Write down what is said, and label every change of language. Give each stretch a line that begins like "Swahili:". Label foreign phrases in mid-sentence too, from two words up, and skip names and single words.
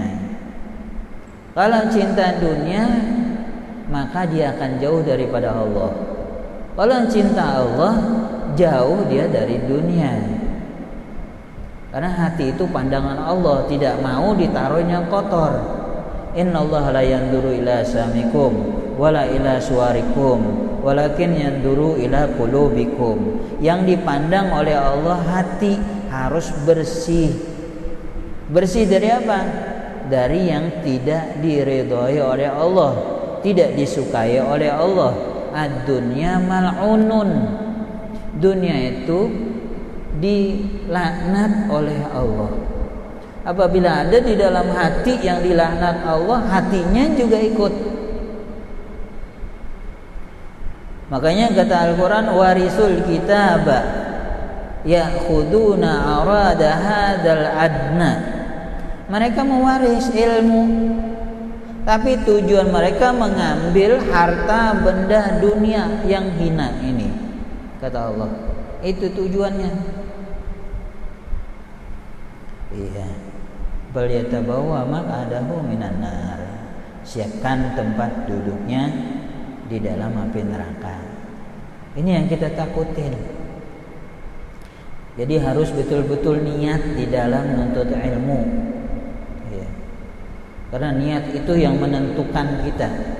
Indonesian: Kalau cinta dunia, maka dia akan jauh daripada Allah. Kalau cinta Allah, jauh dia dari dunia. Karena hati itu pandangan Allah, tidak mau ditaruhnya kotor.
Arabic: إن الله لا ينظر إلى أجسامكم ولا إلى صوركم ولكن ينظر إلى قلوبكم.
Indonesian: Yang dipandang oleh Allah hati, harus bersih. Bersih dari apa? Dari yang tidak diridhoi oleh Allah, tidak disukai oleh Allah.
Arabic: الدنيا ملعونة.
Indonesian: Dunia itu dilaknat oleh Allah. Apabila ada di dalam hati yang dilaknat Allah, hatinya juga ikut. Makanya kata Al-Quran,
Arabic: ورثوا الكتاب يأخذون عرض هذا الأدنى.
Indonesian: Mereka mewaris ilmu, tapi tujuan mereka mengambil harta benda dunia yang hina ini, kata Allah. Itu tujuannya. Iya.
Arabic: بل يتبوأ مقعده من النار.
Indonesian: Siapkan tempat duduknya di dalam api neraka. Ini yang kita takutin. Jadi harus betul-betul niat di dalam menuntut ilmu. Ya. Karena niat itu yang menentukan kita.